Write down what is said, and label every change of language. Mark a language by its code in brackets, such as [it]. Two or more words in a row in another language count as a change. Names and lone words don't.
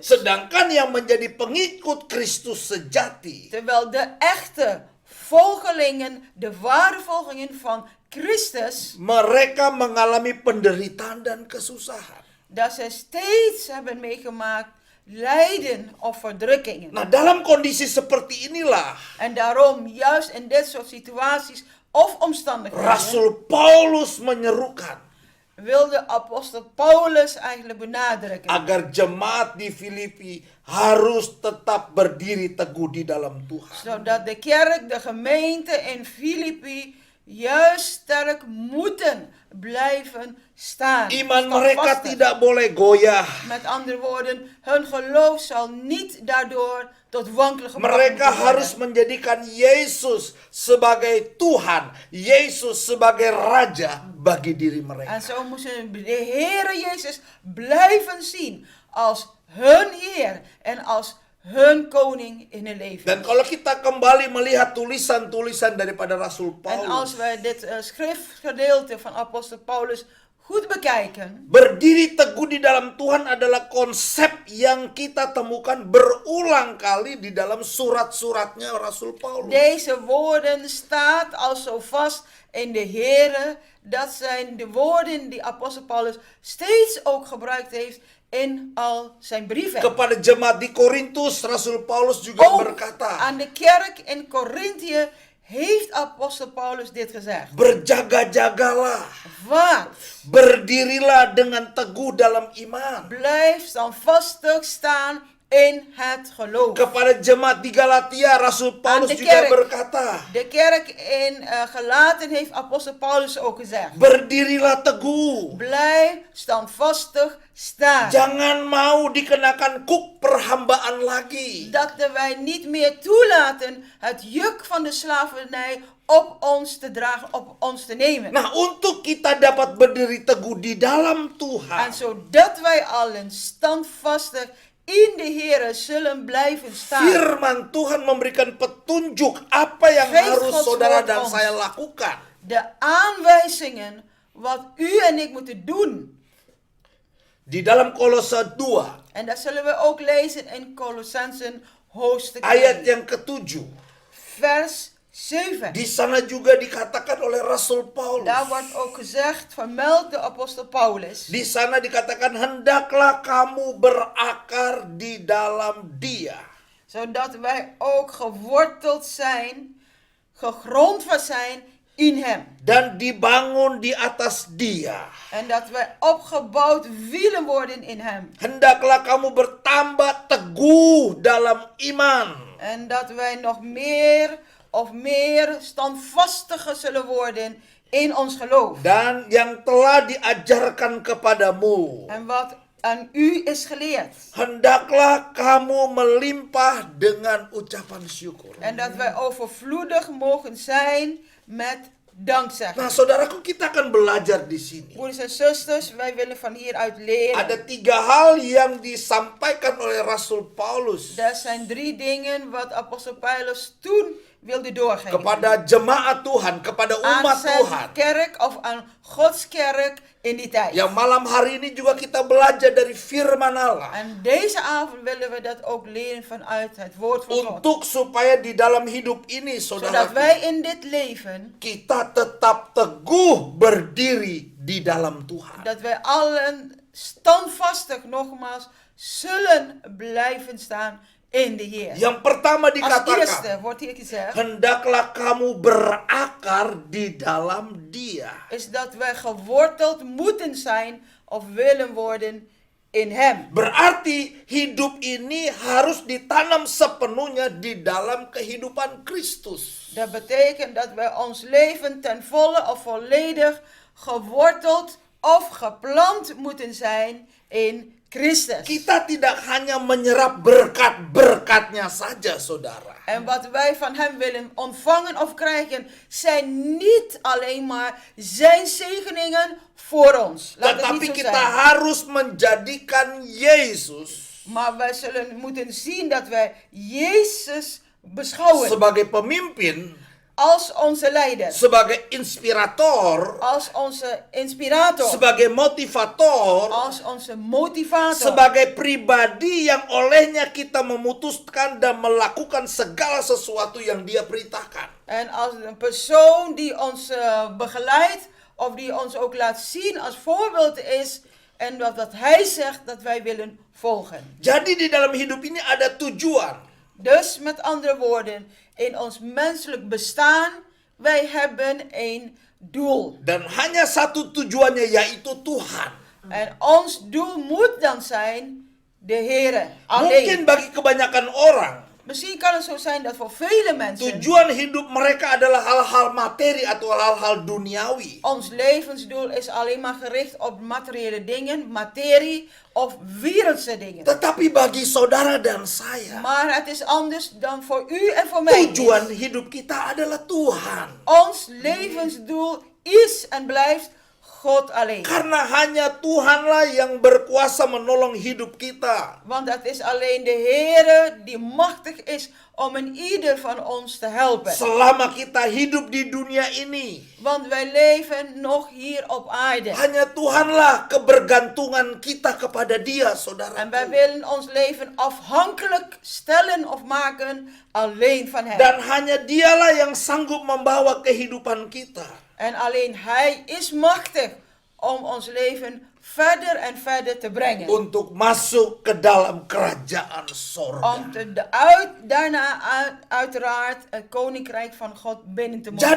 [id] Sedangkan yang menjadi pengikut Kristus sejati, [nl] Terwijl de echte volgelingen, de ware volgelingen van Christus, [id] mereka mengalami penderitaan dan kesusahan. [nl] dat zij steeds hebben meegemaakt lijden of verdrukkingen. [id] Nah, dalam kondisi seperti inilah [nl] En daarom, juist in dit soort situaties of omstandigheden, [id] Rasul Paulus menyerukan [nl] wilde apostel Paulus eigenlijk benadrukken [id] agar jemaat di Filipi harus tetap berdiri teguh di dalam Tuhan. [nl] zodat de kerk, de gemeente in Filippi juist sterk moeten blijven staan. [id] Iman mereka [nl] Standvastig. [id] tidak boleh goyah. [nl] Met andere woorden, hun geloof zal niet daardoor tot wankelen gebracht [id] Mereka [nl] moeten worden. [id] harus menjadikan Yesus sebagai Tuhan, Yesus sebagai Raja bagi diri mereka. [nl] En zo moesten de Heere Jezus blijven zien als hun Heer en als hun koning in hun leven. [id] Dan kalau kita kembali melihat tulisan-tulisan daripada Rasul [nl] En als Paulus, wij dit schriftgedeelte van apostel Paulus goed bekijken, [id] berdiri teguh di dalam Tuhan adalah konsep yang kita temukan berulang kali di dalam surat-suratnya Rasul Paulus. [nl] deze woorden staat al zo vast in de Heere. Dat zijn de woorden die apostel Paulus steeds ook gebruikt heeft in al zijn brieven. [id] Kepada jemaat di Korintus, Rasul Paulus juga [nl] Ook [id] berkata, [nl] aan de kerk in Korinthe heeft apostel Paulus dit gezegd. [id] berjaga-jagalah, [nl] Waak, [id] berdirilah dengan teguh dalam iman. [nl] blijf standvastig staan in het geloof. [id] Kepada jemaat di Galatia, Rasul Paulus [nl] de [id] juga [nl] kerk. [id] berkata, [nl] De kerk in Galaten heeft apostel Paulus ook gezegd. [id] berdirilah teguh. [nl] Blijf standvastig staan. [id] Jangan mau dikenakan kuk perhambaan lagi. [nl] Dat wij niet meer toelaten het juk van de slavernij op ons te dragen, op ons te nemen. [id] Nah, untuk kita dapat berdiri teguh di dalam [nl] En [id] Tuhan, [nl] zodat wij allen standvastig in de Heere zullen blijven staan. [id] firman Tuhan memberikan petunjuk apa yang [nl] Geest [id] harus [nl] Gods [id] saudara [nl] woord [id] dan [nl] ons. [id] saya lakukan. [nl] De aanwijzingen wat u en ik moeten doen. [id] Di dalam Kolose 2, [nl] En dat zullen we ook lezen in Colossensen hoofdstuk [id] ayat 2, yang ke-7. [nl] vers 7. [id] Di sana juga dikatakan oleh Rasul Paulus. [nl] Daar wordt ook gezegd, vermeld de apostel Paulus. [id] Di sana dikatakan, hendaklah kamu berakar di dalam Dia. [nl] Zodat wij ook geworteld zijn, gegrondvest zijn in hem. [id] Dan dibangun di atas Dia. [nl] En dat wij opgebouwd willen worden in hem. [id] Hendaklah kamu bertambah teguh dalam iman. [nl] En dat wij nog meer standvastiger zullen worden in ons geloof. [id] Dan yang telah diajarkan kepadamu. [nl] En wat aan u is geleerd. [id] Hendaklah kamu melimpah dengan ucapan syukur. [nl] En dat wij overvloedig mogen zijn met dankzegging. [id] Nah, saudaraku, kita akan belajar di sini. [nl] Broeders en zusters, wij willen van hieruit leren. [id] Ada 3 hal yang disampaikan oleh Rasul Paulus [nl] Dat zijn 3 dingen wat apostel Paulus toen wilde doorgeven. [id] kepada jemaat Tuhan, kepada [nl] Aan [id] umat [nl] zijn [id] Tuhan. [nl] kerk of aan Gods kerk in die tijd. [id] Yang malam hari ini juga kita belajar dari firman Allah. [nl] En deze avond willen we dat ook leren vanuit het woord van God. [id] Untuk supaya di dalam hidup ini, [nl] Zodat [id] saudara, [nl] wij in dit leven, [id] kita tetap teguh berdiri di dalam Tuhan. [nl] dat wij allen standvastig nogmaals zullen blijven staan in de Heer. [id] Yang pertama [nl] Als [id] dikatakan, [nl] eerste wordt hier gezegd, [id] hendaklah kamu berakar di dalam Dia. [nl] is dat wij geworteld moeten zijn of willen worden in hem. [id] Berarti hidup ini harus ditanam sepenuhnya di dalam kehidupan Kristus. [nl] Dat betekent dat wij ons leven ten volle of volledig geworteld of geplant moeten zijn in Christus. [id] Kita tidak hanya menyerap berkat-berkatnya saja, saudara. [nl] En wat wij van hem willen ontvangen of krijgen, zijn niet alleen maar zijn zegeningen voor ons. Laat het [id] Tetapi [nl] niet zo [id] kita [nl] zijn. [id] harus menjadikan Yesus [nl] Maar wij zullen moeten zien dat wij Jezus beschouwen [id] sebagai pemimpin, [nl] als onze leider, [id] sebagai inspirator, [nl] als onze inspirator, [id] sebagai motivator, [nl] als onze motivator. [id] sebagai pribadi yang olehnya kita memutuskan dan melakukan segala sesuatu yang Dia perintahkan. [nl] En als een persoon die ons begeleidt, of die ons ook laat zien als voorbeeld is, en dat hij zegt dat wij willen volgen. [id] Jadi di dalam hidup ini ada tujuan. [nl] Dus met andere woorden, in ons menselijk bestaan, wij hebben een doel. [id] Dan hanya satu tujuannya, yaitu Tuhan. [nl] En ons doel moet dan zijn de Heere. [id] Mungkin [nl] Alleen. [id] bagi kebanyakan orang, [nl] Misschien kan het zo zijn dat voor vele mensen [id] tujuan hidup mereka adalah hal-hal materi atau hal-hal duniawi. [nl] ons levensdoel is alleen maar gericht op materiële dingen, materie of wereldse dingen. [id] Tetapi bagi saudara dan saya, [nl] Maar het is anders dan voor u en voor mij. [id] tujuan hidup kita adalah Tuhan. [nl] Ons levensdoel is en blijft God alleen. [id] Karena hanya Tuhanlah yang berkuasa menolong hidup kita. [nl] Want het is alleen de Heere die machtig is om een ieder van ons te helpen. [id] Selama kita hidup di dunia ini, [nl] Want wij leven nog hier op aarde. [id] hanya Tuhanlah kebergantungan kita kepada Dia, saudara. [nl] En wij willen ons leven afhankelijk stellen of maken alleen van Hem. [id] Dan hanya Dialah yang sanggup membawa kehidupan kita. [nl] En alleen Hij is machtig om ons leven verder en verder te brengen. [id] Untuk masuk ke dalam kerajaan sorga. [nl] Om daarna uiteraard het koninkrijk van God binnen te mogen